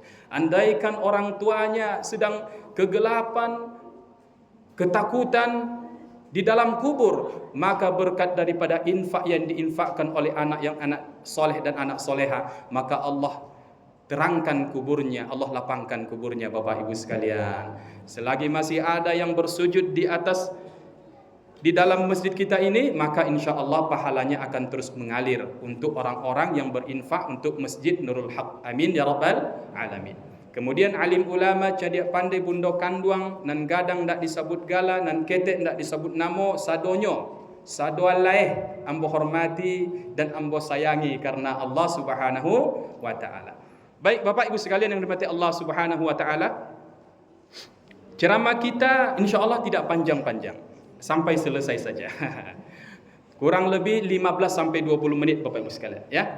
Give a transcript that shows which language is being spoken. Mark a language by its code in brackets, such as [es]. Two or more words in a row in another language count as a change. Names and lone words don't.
[id] Andaikan orang tuanya sedang kegelapan, ketakutan di dalam kubur, maka berkat daripada infak yang diinfakkan oleh anak soleh dan anak soleha, maka Allah terangkan kuburnya, Allah lapangkan kuburnya. Bapak Ibu sekalian, selagi masih ada yang bersujud di dalam masjid kita ini, maka [ar] إن شاء الله [id] pahalanya akan terus mengalir untuk orang-orang yang berinfak untuk Masjid Nurul Haq. [ar] آمين يا رب العالمين. [min] Kemudian alim ulama cadia pandai bundo kanduang nan gadang ndak disebut gala, nan ketek ndak disebut namo, sadonyo sadoalaeh ambo hormati dan ambo sayangi karena Allah [ar] سبحانه وتعالى. [id] Baik Bapak Ibu sekalian yang dirahmati Allah [ar] سبحانه وتعالى, [id] ceramah kita insyaallah tidak panjang-panjang, sampai selesai saja. Kurang lebih 15 sampai 20 menit Bapak Ibu sekalian ya.